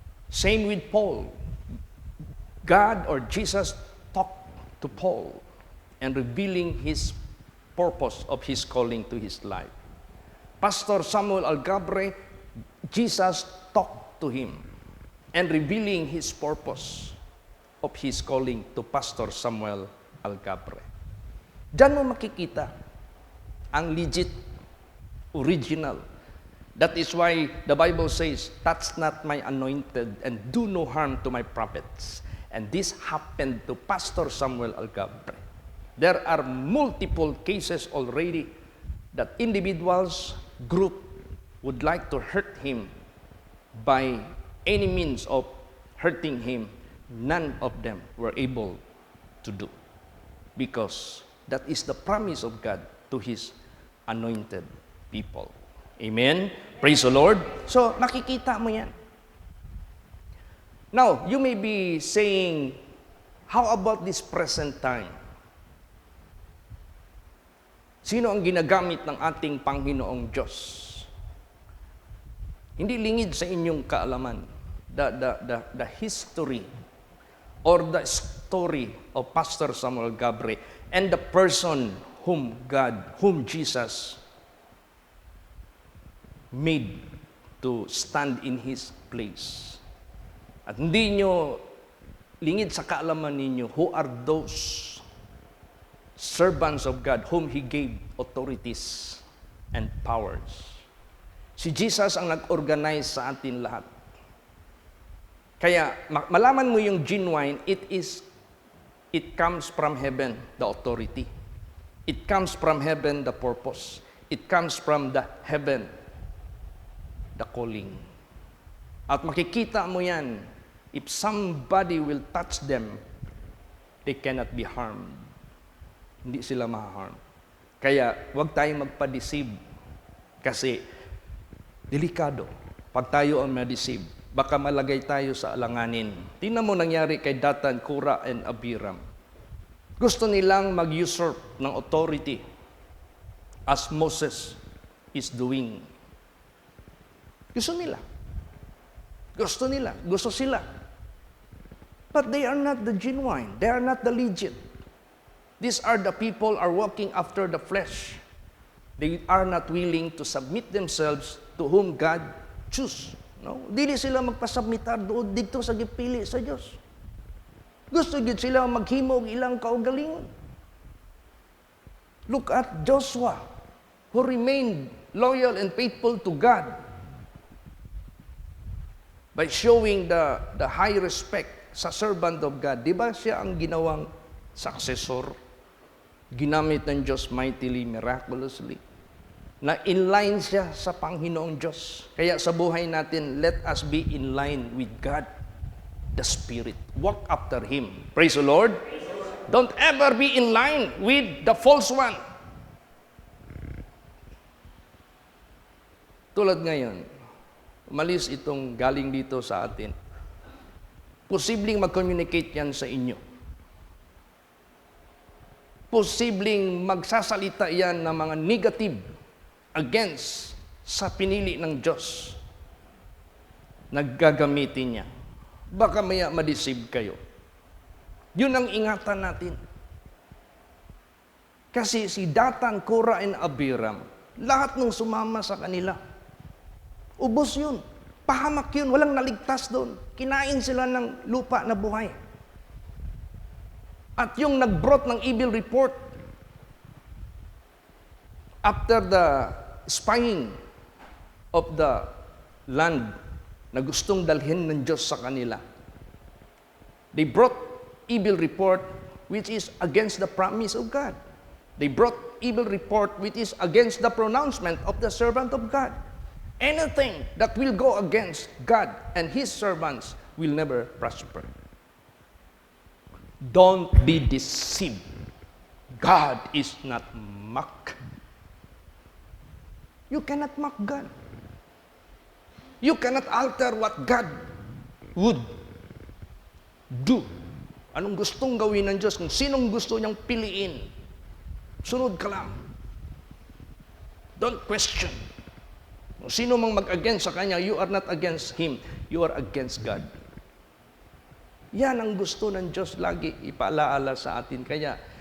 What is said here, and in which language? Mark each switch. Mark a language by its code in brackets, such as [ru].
[en] Same with Paul. God or Jesus talked to Paul and revealing His purpose of his calling to his life. Pastor Samuel Algabre, Jesus talked to him and revealing his purpose of his calling to Pastor Samuel Algabre. [tl] Diyan mo makikita ang legit, original. [en] That is why the Bible says, touch not my anointed and do no harm to my prophets. And this happened to Pastor Samuel Algabre. There are multiple cases already that individuals, group would like to hurt him by any means of hurting him. None of them were able to do. Because that is the promise of God to His anointed people. Amen? Praise the Lord. So, [tl] makikita mo yan. [en] Now, you may be saying, how about this present time? [tl] Sino ang ginagamit ng ating Panginoong Diyos? Hindi lingid sa inyong kaalaman. [en] The history or the story of Pastor Samuel Gabre and the person whom Jesus made to stand in His place. [tl] At hindi nyo lingid sa kaalaman ninyo, [en] who are those servants of God whom He gave authorities and powers. [tl] Si Jesus ang nag-organize sa atin lahat. Kaya malaman mo yung [en] genuine, it comes from heaven, the authority. It comes from heaven, the purpose. It comes from the heaven, the calling. [tl] At makikita mo yan, [en] if somebody will touch them, they cannot be harmed. [tl] Hindi sila ma-harm. Kaya huwag tayong magpa-deceive. Kasi delikado. Pag tayo ang ma-deceive, baka malagay tayo sa alanganin. Tingnan mo nangyari kay Datan, Kora, and Abiram. Gusto nilang mag-usurp ng [en] authority as Moses is doing. [tl] Gusto nila. Gusto sila. [en] But they are not the genuine. They are not the legit. These are the people are walking after the flesh. They are not willing to submit themselves to whom God choose. No? [ceb] Dili sila magpasubmitar doon dito sa gipili sa Diyos. Gusto gid sila maghimo og ilang kaugalingon. [en] Look at Joshua, who remained loyal and faithful to God by showing the high respect sa servant of God. [tl] Di ba siya ang ginawang successor? Ginamit ng Diyos [en] mightily, miraculously. [tl] Na in-line siya sa Panginoong Diyos. Kaya sa buhay natin, [en] let us be in line with God, the Spirit. Walk after Him. Praise the Lord. Don't ever be in line with the false one. [tl] Tulad ngayon, umalis itong galing dito sa atin. Posibleng mag-communicate yan sa inyo. Posibleng magsasalita yan ng mga negative against sa pinili ng Diyos. Naggagamitin niya. Baka maya ma-deceive kayo. Yun ang ingatan natin. Kasi si Datan, Kora, and Abiram, lahat ng sumama sa kanila, ubos yun. Pahamak yun. Walang naligtas doon. Kinain sila ng lupa na buhay. At yung nag-brought ng [en] evil report after the spying of the land [tl] na gustong dalhin ng Diyos sa kanila, [en] they brought evil report which is against the promise of God. They brought evil report which is against the pronouncement of the servant of God. Anything that will go against God and His servants will never prosper. Don't be deceived. God is not mocked. You cannot mock God. You cannot alter what God would do. [tl] Anong gustong gawin ng Diyos, kung sinong gusto niyang piliin, sunod ka lang. [en] Don't question. [tl] Kung sino mang mag-against sa Kanya, [en] you are not against Him. You are against God. [tl] Yan ang gusto ng Diyos lagi ipaalaala sa atin. Kaya,